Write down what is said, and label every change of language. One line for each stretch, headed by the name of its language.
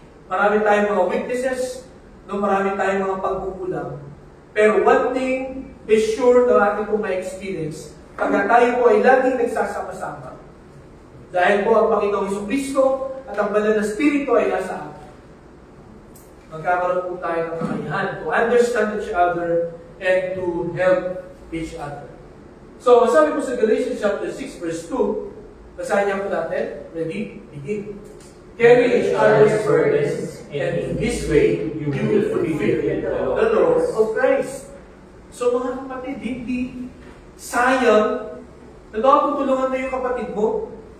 Filipino: Marami tayong mga weaknesses, marami tayong mga pagkukulang. Pero
English: one thing is sure
Filipino: na ating po ma-experience pagka tayo po ay laging nagsasama-sama. Dahil po ang Panginoong Jesucristo at ang banal na Espiritu ay nasa atin. Magkakaroon po tayo ng kakayahan
English: to understand each other and to help each other.
Filipino: So, sabi po sa Galatians chapter 6 verse 2, basahin niya po natin.
English: Ready? Begin. Carry each other's burdens, and in this way, you will fulfill the law of Christ.
Filipino: So mga kapatid, hindi sayang na tutulungan mo yung kapatid mo.